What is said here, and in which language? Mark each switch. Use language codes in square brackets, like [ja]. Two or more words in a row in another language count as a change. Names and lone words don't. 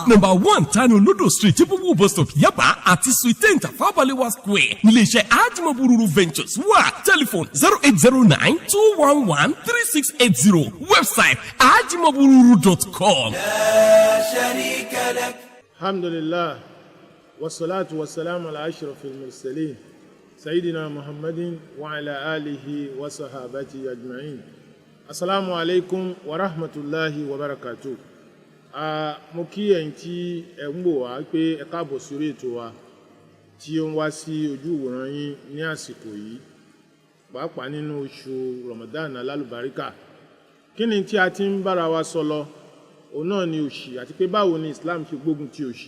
[en] number 1 Tani Olodo street Chibubu bus stop Yaba àti suite 10 Tafabalewa square níléeṣẹ́ hajj mabururu ventures wà telephone 0809-211-3680 website hajjmabururu.com. [ar] لا شريك لك. الحمد لله والصلاة والسلام على أشرف المرسلين سيدنا محمد وعلى آله وصحابته أجمعين. السلام عليكم ورحمة الله وبركاته. [yo] mo kí ẹ̀yin tí ẹ ń wò wá pé ẹ káàbọ̀ sórí ètò wa tí ó ń wá sí ojú ìwòran yín ní àsìkò yìí pàápàá nínú oṣù Ramadan alálùbáríkà. kí ni tí a ti ń bára wa sọ lọ òun náà ni òṣì àti pé báwo ni Islam ṣe gbógun ti òṣì.